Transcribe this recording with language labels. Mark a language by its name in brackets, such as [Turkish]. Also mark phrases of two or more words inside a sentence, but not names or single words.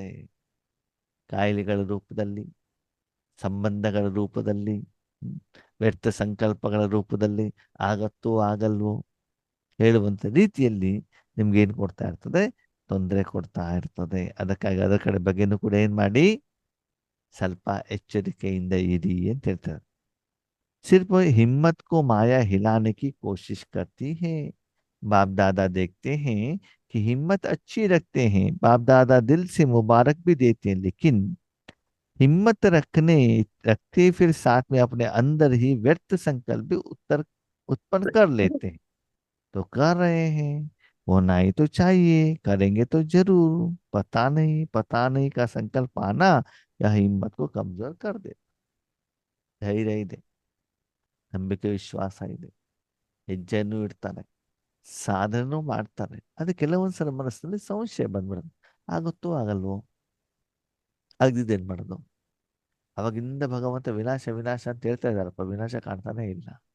[Kannada] ಕಾಯಿಲೆಗಳ ರೂಪದಲ್ಲಿ, ಸಂಬಂಧಗಳ ರೂಪದಲ್ಲಿ, ವ್ಯರ್ಥ ಸಂಕಲ್ಪಗಳ ರೂಪದಲ್ಲಿ, ಆಗತ್ತೋ ಆಗಲ್ವೋ ಹೇಳುವಂತ ರೀತಿಯಲ್ಲಿ ನಿಮ್ಗೆ ಏನ್ ಕೊಡ್ತಾ ಇರ್ತದೆ, ತೊಂದರೆ ಕೊಡ್ತಾ ಇರ್ತದೆ. ಅದಕ್ಕಾಗಿ ಅದರ ಕಡೆ ಬಗ್ಗೆನೂ ಕೂಡ ಏನ್ ಮಾಡಿ, ಸ್ವಲ್ಪ ಎಚ್ಚರಿಕೆಯಿಂದ ಇರಿ ಅಂತ ಹೇಳ್ತಾರೆ. [Hindi] सिर्फ हिम्मत को माया हिलाने की कोशिश करती है। बाप दादा देखते हैं कि हिम्मत अच्छी रखते हैं, बाप दादा दिल से मुबारक भी देते हैं, लेकिन हिम्मत रखते फिर साथ में अपने अंदर ही व्यर्थ संकल्प भी उत्पन्न कर लेते हैं। तो कर रहे हैं, होना ही तो चाहिए, करेंगे तो जरूर, पता नहीं का संकल्प आना यह हिम्मत को कमजोर कर दे। [Kannada] धैर्य ಇದೆ, ನಂಬಿಕೆ ವಿಶ್ವಾಸ ಇದೆ, ಹೆಜ್ಜೆಯನ್ನು ಇಡ್ತಾರೆ, ಸಾಧನೆನೂ ಮಾಡ್ತಾರೆ. ಅದು ಕೆಲವೊಂದ್ಸಲ ಮನಸ್ಸಿನಲ್ಲಿ ಸಂಶಯ ಬಂದ್ಬಿಡುತ್ತೆ, ಆಗುತ್ತೋ ಆಗಲ್ವೋ, ಆಗದಿದ್ದೇನ್ ಮಾಡೋದು. ಅವಾಗಿಂದ ಭಗವಂತ ವಿನಾಶ ವಿನಾಶ ಅಂತ ಹೇಳ್ತಾ ಇದ್ದಾರಪ್ಪ, ವಿನಾಶ ಕಾಣ್ತಾನೆ ಇಲ್ಲ.